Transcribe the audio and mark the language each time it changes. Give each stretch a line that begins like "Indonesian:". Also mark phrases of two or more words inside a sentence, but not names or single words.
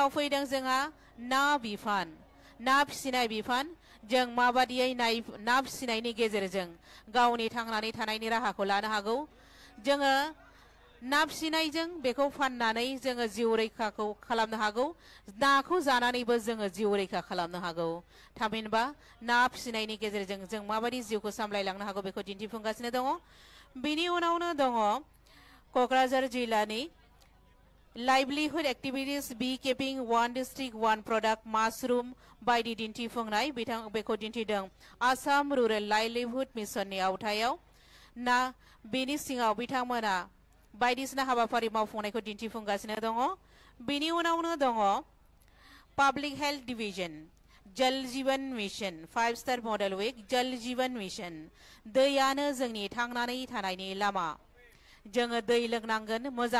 Bodo: फैदों जोंहा ना बिफान ना फिसिनाय बिफान जों माबादियै ना फिसिनायनि गेजेरजों गावनि थांनानै थानायनि राहाखौ लानो हागौ जोङो ना फिसिनायजों बेखौ फाननानै जोङो जिउ रैखाखौ खालामनो हागौ नाखौ जानानैबो जोङो जिउ रैखा खालामनो हागौ थामहिनबा ना फिसिनायनि गेजेरजों जों माबायदि जिउखौ सामलायलांनो हागौ बेखौ दिन्थिफुंगासिनो दङ बेनि उनावनो दङ क'क्राझार जिल्लानि
English: livelihood activities by keeping one district one product mushroom
Bodo: बायदि दिन्थिफुंनाय बेखौ दिन्थिदों आसाम रुरेल लाइभलिहुड मिशननि आवथायाव ना बेनि सिङाव बिथांमोना बायदिसिना हाबाफारि मावफुंनायखौ दिन्थिफुंगासिनो दङ बेनि उनावनो दङ पाब्लिक हेल्थ डिभिजन जल जीवन मिशन 5-स्टार मडेल विक जल जीवन मिशन दैयानो जोंनि थांनानै थानायनि लामा जोङो दै लोंनांगोन मोजां